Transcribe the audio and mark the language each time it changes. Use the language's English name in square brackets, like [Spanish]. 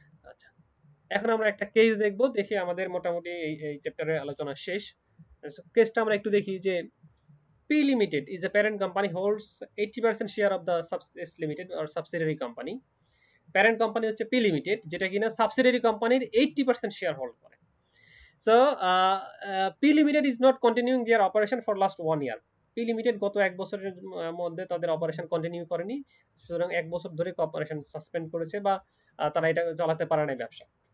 [Bangla] আচ্ছা, এখন আমরা একটা কেস দেখব, দেখি আমাদের মোটামুটি এই চ্যাপ্টারের আলোচনা শেষ। কেসটা আমরা একটু দেখি যে [English] P Limited is a parent company holds 80% share of the S Limited or subsidiary company. [Bangla] Parent company হচ্ছে পি লিমিটেড, যেটা কিনা সাবসিডিয়ারি কোম্পানির 80% শেয়ার হোল্ড করে। [English] So P limited is not continuing their operation for last 1 year. [Bangla] P limited গত 1 বছরের মধ্যে তাদের operation continue করেনি, সুতরাং 1 বছর ধরে অপারেশন সাসপেন্ড করেছে, বা তারা এটা চালাতে পারে না ব্যবসা।